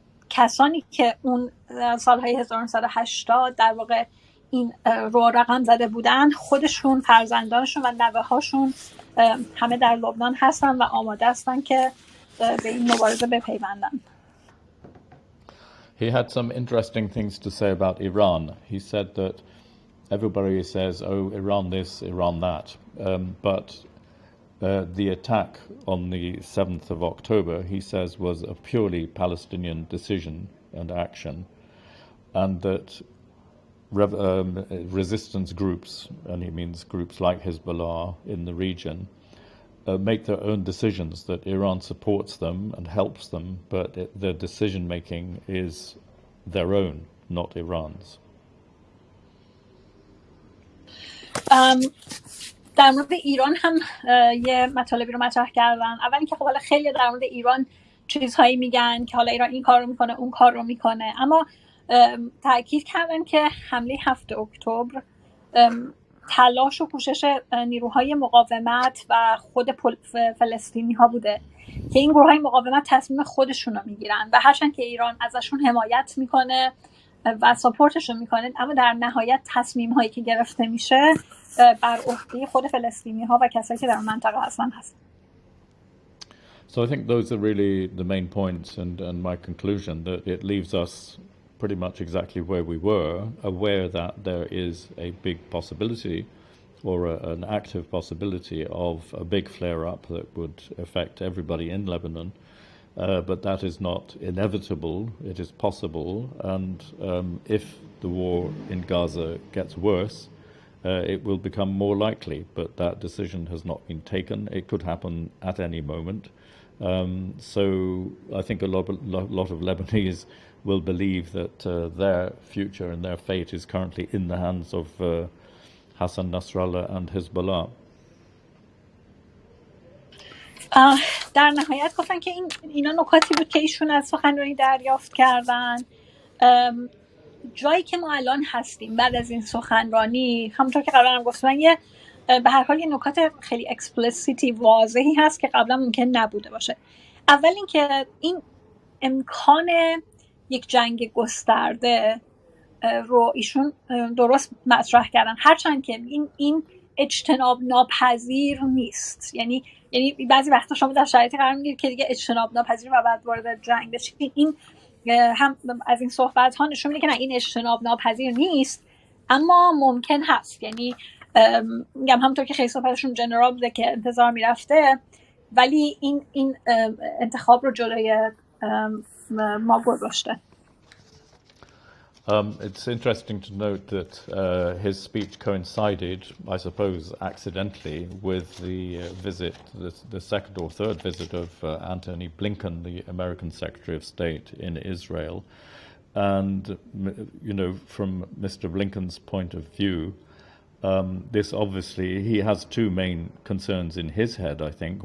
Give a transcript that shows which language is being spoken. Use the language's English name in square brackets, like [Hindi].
[Persian] کسانی که اون سالهای 1980 در واقع این رو رقم زده بودن، خودشون، فرزندانشون و نوه هاشون همه در لبنان هستن و آماده هستن که به این مبارزه بپیوندن. [English] He had some interesting things to say about Iran. He said that everybody says, oh, Iran this, Iran that. But the attack on the 7th of October, he says, was a purely Palestinian decision and action. And that resistance groups, and he means groups like Hezbollah in the region, make their own decisions, that Iran supports them and helps them, but their decision making is their own, not Iran's. [Persian] در مورد ایران هم یه مطالبی رو مطرح کردن. اول اینکه خب حالا خیلی در مورد ایران چیزهایی میگن که حالا ایران این کار رو میکنه اون کار رو میکنه، اما تاکید کردن که حمله 7 اکتبر تلاش و کوشش نیروهای مقاومت و خود فلسطینی ها بوده که این گروه های مقاومت تصمیم خودشون رو میگیرن و هرچند که ایران ازشون حمایت میکنه و ساپورتشون میکنه، اما در نهایت تصمیم هایی که گرفته میشه بر عهده خود فلسطینی ها و کسایی که در منطقه هستن هست. [English] So I think those are really the main points and my conclusion, that it leaves us pretty much exactly where we were, aware that there is a big possibility or an active possibility of a big flare-up that would affect everybody in Lebanon, but that is not inevitable, it is possible, and if the war in Gaza gets worse, it will become more likely, but that decision has not been taken. It could happen at any moment. So I think a lot of Lebanese will believe that their future and their fate is currently in the hands of Hasan Nasrollah and Hezbollah. [Persian] در نهایت گفتن که اینا نکاتی بود که ایشون از سخنرانی دریافت کردن. جایی که ما الان هستیم بعد از این سخنرانی، همونطور که قبلا هم گفتم، به هر حال یه نکات خیلی اکسپلیسیتی واضحی هست که قبلا ممکن نبوده باشه. اول اینکه این امکان یک جنگ گسترده رو ایشون درست مطرح کردن، هرچند که این اجتناب ناپذیر نیست. یعنی بعضی وقتا شما در شرایطی قرار میگیرید که دیگه اجتناب ناپذیر و بعد وارد جنگ بشید. این هم از این صحبت ها نشون میده که نه، این اجتناب ناپذیر نیست، اما ممکن هست. یعنی میگم همونطور که خیلی صحبتشون جنرال بوده که انتظار میرفته، ولی این انتخاب رو جلوی ما گذاشته. [English] It's interesting to note that his speech coincided, I suppose accidentally, with the visit, the second or third visit of Antony Blinken, the American Secretary of State in Israel. And, you know, from Mr. Blinken's point of view, this obviously, he has two main concerns in his head, I think.